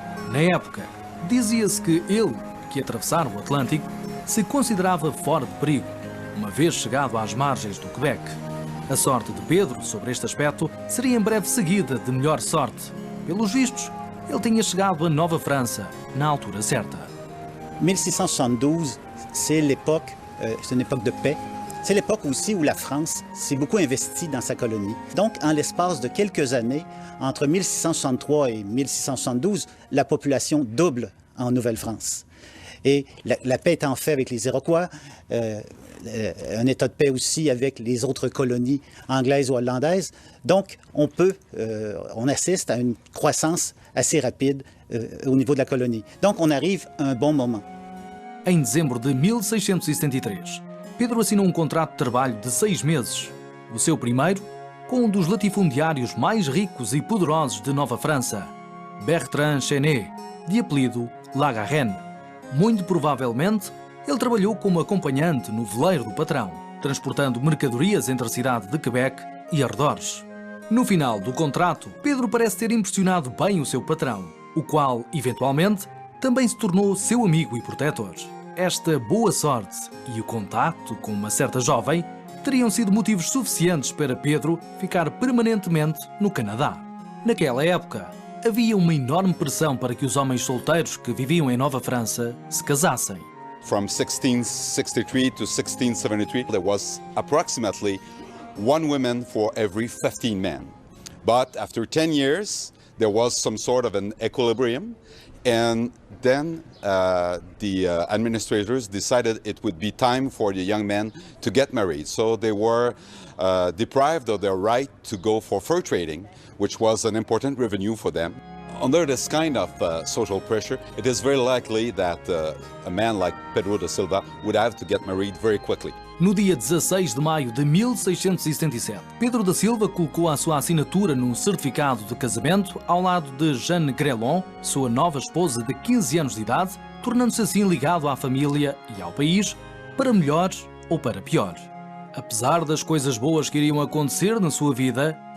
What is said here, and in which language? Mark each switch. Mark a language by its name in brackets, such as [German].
[Portuguese] Na época, dizia-se que ele, que atravessara o Atlântico, se considerava fora de perigo, uma vez chegado às margens do Quebec. A sorte de Pedro, sobre este aspecto, seria em breve seguida de melhor sorte. Pelos vistos, ele tinha chegado a Nova França na altura certa. [French] 1672, c'est l'époque, c'est une époque de paix. C'est l'époque aussi où la France s'est beaucoup investie dans sa colonie. Donc, en l'espace de quelques années, entre 1663 et 1672, la population double en Nouvelle-France. Et la paix étant faite avec les Iroquois, un état de paix aussi avec les autres colonies anglaises ou hollandaises. Donc, on assiste à une croissance assez rapide au niveau de la colonie. Donc, on arrive à un bon moment. [Portuguese] Em dezembro de 1673, Pedro assinou um contrato de trabalho de 6 meses, o seu primeiro, com um dos latifundiários mais ricos e poderosos de Nova França, Bertrand Chenet, de apelido Lagarenne. Muito provavelmente, ele trabalhou como acompanhante no veleiro do patrão, transportando mercadorias entre a cidade de Quebec e arredores. No final do contrato, Pedro parece ter impressionado bem o seu patrão, o qual, eventualmente, também se tornou seu amigo e protetor. Esta boa sorte e o contacto com uma certa jovem teriam sido motivos suficientes para Pedro ficar permanentemente no Canadá. Naquela época, havia uma enorme pressão para que os homens solteiros que viviam em Nova França se casassem. [English] From 1663 to 1673, there was approximately 1 woman for every 15 men. But after 10 years, there was some sort of an equilibrium, and then the administrators decided it would be time for the young men to get married. So they were deprived of their right to go for fur trading, which was an important revenue for them. Under this kind of social pressure, it is very likely that a man like Pedro da Silva would have to get married very quickly. [Portuguese] No dia 16 de maio de 1677, Pedro da Silva colocou a sua assinatura num certificado de casamento ao lado de Jeanne Grelon, sua nova esposa de 15 anos de idade, tornando-se assim ligado à família e ao país, para melhor ou para pior. Apesar das coisas boas que iriam acontecer na sua vida,